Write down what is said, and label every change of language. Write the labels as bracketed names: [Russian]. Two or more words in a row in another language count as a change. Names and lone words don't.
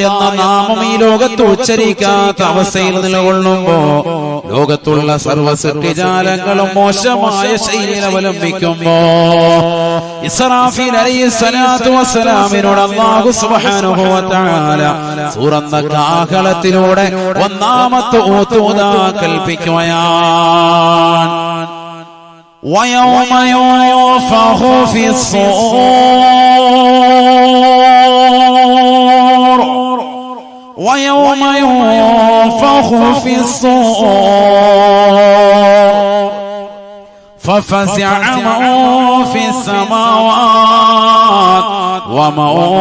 [Malayalam] എന്ന നാമം ഈ ലോകത്ത് ഉച്ചരിക്കാത്ത അവസ്ഥയിൽ നിലകൊള്ളുമ്പോ ലോകത്തുള്ള സർവ്വ സൃഷ്ടിജാലങ്ങളും മോശമായ ശൈലിയിൽ അവലംബിക്കുമ്പോ ഇസ്രാഫീൽ [Arabic] عليه الصلاة والسلام الله سبحانه وتعالى [Malayalam] സൂറന്ന കാഹളത്തിലൂടെ ഒന്നാമത്തെ ഊതുദാ കൽപ്പിക്കുകയാണ്. [Arabic] ويوم ينفخ في الصور ويوم ينفخ في الصور ففزع من في السماوات ومن